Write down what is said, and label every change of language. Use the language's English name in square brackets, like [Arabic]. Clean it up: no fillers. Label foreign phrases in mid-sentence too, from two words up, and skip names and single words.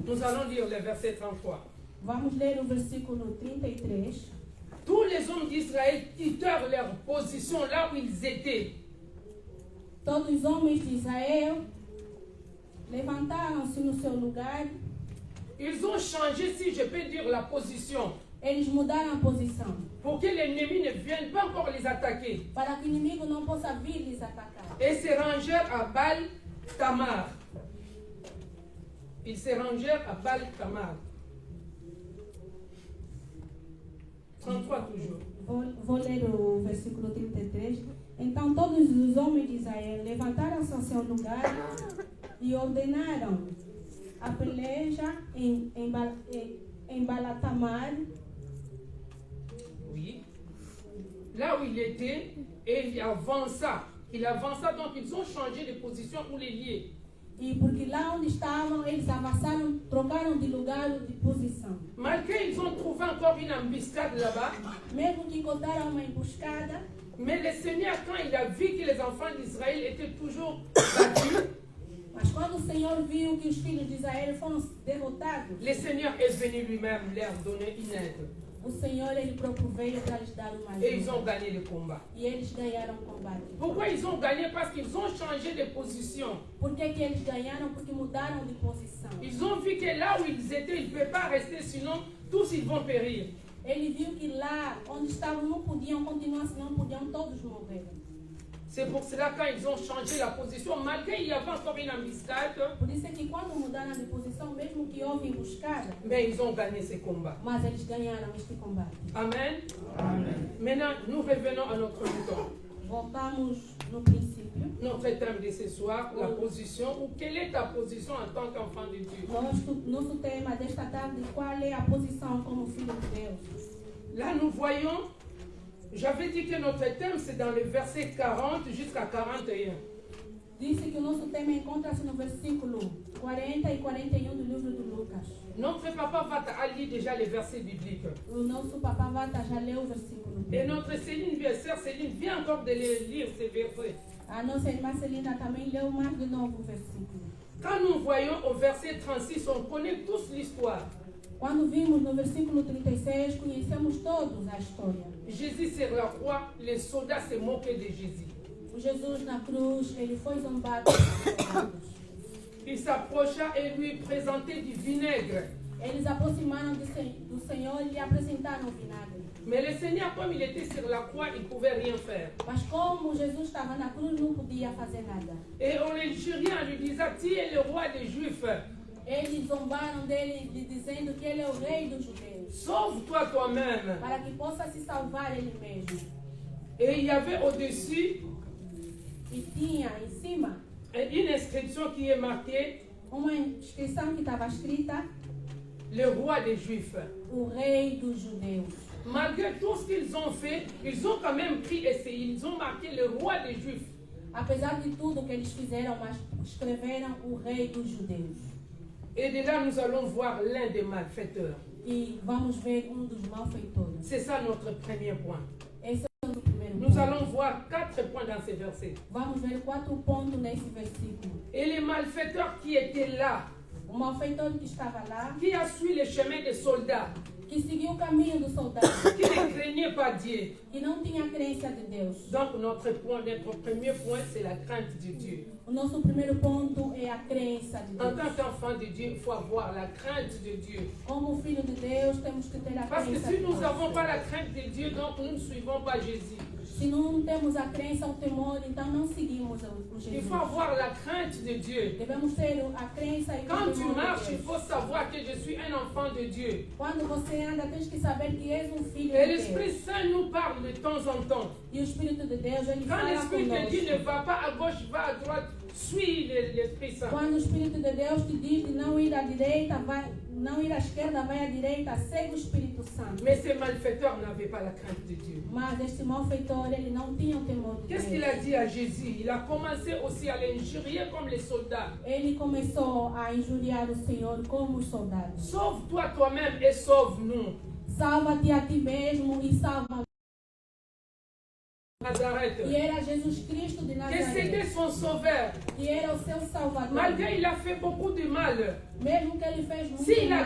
[French] Nous allons lire le verset 33. [Portuguese] Vamos ler o versículo 33. [French] Tous les hommes d'Israël quittèrent leur position là où ils étaient. [Portuguese] Todos os homens de Israel levantaram-se no seu lugar. [French] Ils ont changé, si je peux dire, la position [Portuguese] Eles mudaram a posição [French] pour que l'ennemi ne vienne pas encore les attaquer. [Portuguese] para que o inimigo não possa vir lhes atacar. [French] Et se rangèrent à Baal Tamar. Ils se rangèrent à Baal Tamar. 33 toujours. [Portuguese] Vou ler o versículo 33. Então todos os homens de Israel levantaram-se ao seu lugar e ordenaram a peleja em Balatamar. [French] Oui. Là où il était, et il avança. Il avança, donc ils ont changé de position pour les lier. [Portuguese] E porque lá onde estavam, eles avançaram, trocaram de lugar, de posição. [French] Malgré ils ont trouvé encore une embuscade là-bas, [Portuguese] Mesmo que encontraram uma emboscada, [French] mais le Seigneur, quand il a vu que les enfants d'Israël étaient toujours battus, [Portuguese] mas quando o Senhor viu que os filhos de Israel foram derrotados, [French] le Seigneur est venu lui-même leur donner une aide. [Portuguese] o Senhor ele próprio veio para lhes dar uma [French] Et ils ont [Portuguese] ajuda. [French] gagné le combat. [Portuguese] E eles ganharam o combate. [French] Pourquoi ils ont gagné? Parce qu'ils ont changé de position. [Portuguese] Por que eles ganharam? Porque mudaram de posição. [French] Ils ont vu que là où ils étaient, ils ne peuvent pas rester, sinon tous ils vont périr. [Portuguese] Ele viu que lá onde estavam não podiam continuar, senão podiam todos morrer. [French] C'est pour cela quand ils ont changé la position, malgré qu'il y avait encore une embuscade, [Portuguese] Por isso é que quando mudaram de posição, mesmo que houve emboscada, [French] mais ils ont gagné ce combat. [Portuguese] mas eles ganharam este combate. Amen. [French] Maintenant, nous revenons à notre mouton. [Portuguese] Voltamos no princípio. [French] Notre thème de ce soir, la position, ou quelle est ta position en tant qu'enfant de Dieu? [Portuguese] Nosso tema desta tarde, qual é a posição como filho de Deus? [French] Là, nous voyons, j'avais dit que notre thème, c'est dans le verset 40 jusqu'à 41. [Portuguese] Disse que o nosso tema encontra-se no versículo 40 e 41 do livro de Lucas. [French] Notre papa va lire déjà les versets bibliques. [Portuguese] O nosso papá Vata já leu o versículo. [French] Et notre Céline, sœur Céline, vient encore de lire ces versets. [Portuguese] A nossa irmã Celina também leu mais de novo o versículo. [French] Quand nous voyons au verset 36, on connaît tous l'histoire. [Portuguese] Quando vimos no versículo 36, conhecemos todos a história. [French] Jésus sur la croix, les soldats se moquaient de Jésus. [Portuguese] O Jesus na cruz, ele foi zombado pelos soldados. [French] Il s'approcha et lui présentait du vinaigre. [Portuguese] Eles aproximaram do Senhor e lhe apresentaram o vinagre. [French] Mais le Seigneur, comme il était sur la croix, il ne pouvait rien faire. [Portuguese] Mas como Jesus estava na cruz, não podia fazer nada. [French] Et on l'injuria en lui disant, tu es le roi des Juifs. [Portuguese] Eles zombaram dele, lhe dizendo que ele é o rei dos judeus, [French] Sauve-toi toi-même. [Portuguese] para que possa se salvar ele mesmo. [French] Et il y avait au-dessus [Portuguese] E tinha em cima [French] une inscription qui est marquée, [Portuguese] uma inscrição que estava escrita: [French] le roi des Juifs. [Portuguese] o rei dos judeus. [French] Malgré tout ce qu'ils ont fait, ils ont quand même pris et ils ont marqué le roi des Juifs. [Portuguese] Apesar de tudo que eles fizeram, mas escreveram o rei dos judeus. [French] Et de là, nous allons voir l'un des malfaiteurs. [Portuguese] E vamos ver dos malfeitores. [French] C'est ça notre premier point. [Portuguese] Esse é o primeiro [French] Nous [Portuguese] ponto. [French] allons voir 4 points dans ces versets. [Portuguese] Vamos ver 4 pontos nesse versículo. [French] Et les malfaiteurs qui étaient là, [Portuguese] O malfeitor que estava lá, [French] qui a suivi le chemin des soldats, [Portuguese] que seguiu o caminho do soldado, [French] qui ne craignait pas Dieu. [Portuguese] que não tinha crença de Deus. [French] Donc notre premier point, c'est la crainte de Dieu. [Portuguese] O nosso primeiro ponto é a crença de [French] En [Portuguese] Deus. [French] tant qu'enfant de Dieu, il faut avoir la crainte de Dieu. [Portuguese] Como filho de Deus, temos que ter a [French] Parce que [Portuguese] crença [French] si [Portuguese] de [French] nous [Portuguese] Deus. [French] n'avons pas la crainte de Dieu, donc nous ne suivons pas Jésus. [Portuguese] Se não temos a crença, o temor, então não seguimos o [French] Il [Portuguese] Jesus. [French] faut avoir la crainte de Dieu. [Portuguese] Devemos ter a crença e o [French] Quand tu [Portuguese] temor [French] marches, [Portuguese] de [French] il [Portuguese] Deus. [French] faut savoir que je suis un enfant de Dieu. [Portuguese] Quando você anda, tens que saber que és filho [French] Et [Portuguese] de [French] l'Esprit [Portuguese] Deus. [French] Saint nous parle de temps en temps. [Portuguese] E o Espírito de Deus, ele [French] Quand [Portuguese] fala [French] l'Esprit te dit ne [Portuguese] conosco. [French] va pas à gauche, va à droite, suis l'Esprit Saint. [Portuguese] Quando o Espírito de Deus te diz de não ir à direita, não ir à esquerda, vai à direita, segue o Espírito Santo. [French] Mais ces malfaiteurs n'avaient pas la crainte de Dieu. [Portuguese] Mas este malfeitor, ele não tinha o temor de [French] Qu'est-ce qu'il [Portuguese] Deus. [French] a dit à Jésus? Il a commencé aussi à l'injurier comme les soldats. [Portuguese] Ele começou a injuriar o Senhor como os soldados. [French] Sauve-toi toi-même et sauve-nous. [Portuguese] Salva-te a ti mesmo e salva [French] Nazareth, [Portuguese] que era Jesus Cristo de [French] que c'était [Portuguese] Nazaré, [French] son sauveur. [Portuguese] que era o seu Salvador. [French] Malgré il a fait beaucoup de mal. [Portuguese] Mesmo que ele fez muito [French] S'il a